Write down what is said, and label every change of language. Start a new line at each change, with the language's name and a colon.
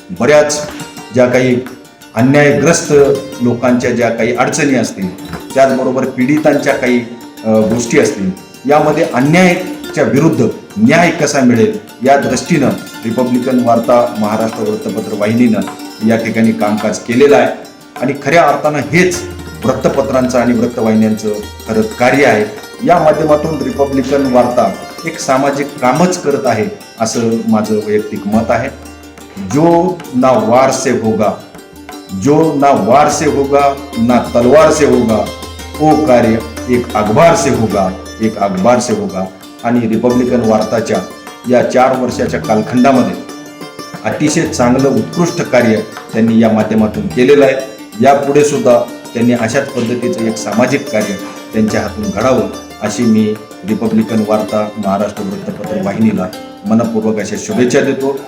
Marathi: बऱ्याच ज्या काही अन्यायग्रस्त लोकांच्या ज्या काही अडचणी असतील, त्याचबरोबर पीडितांच्या काही गोष्टी असतील, यामध्ये अन्यायाच्या विरुद्ध न्याय कसा मिळेल या दृष्टीनं रिपब्लिकन वार्ता, महाराष्ट्र वृत्तपत्र वाहिनीनं या ठिकाणी कामकाज केलेलं आहे आणि खऱ्या अर्थानं हेच वृत्तपत्रांचं आणि वृत्तवाहिन्यांचं खरं कार्य आहे. या माध्यमातून रिपब्लिकन वार्ता एक सामाजिक कामच करत आहे असं माझं वैयक्तिक मत आहे.
Hindi: जो ना वार से होगा, जो ना वार से होगा ना तलवार से होगा, वो कार्य एक अखबार से होगा, एक अखबार से होगा.
Marathi: आणि रिपब्लिकन वार्ताच्या या 4 वर्षाच्या कालखंडामध्ये अतिशय चांगलं उत्कृष्ट कार्य त्यांनी या माध्यमातून केलेलं आहे. यापुढे सुद्धा त्यांनी अशाच पद्धतीचं एक सामाजिक कार्य त्यांच्या हातून घडावं अशी मी रिपब्लिकन वार्ता, महाराष्ट्र वृत्तपत्र वाहिनीला मनपूर्वक अशा शुभेच्छा देतो.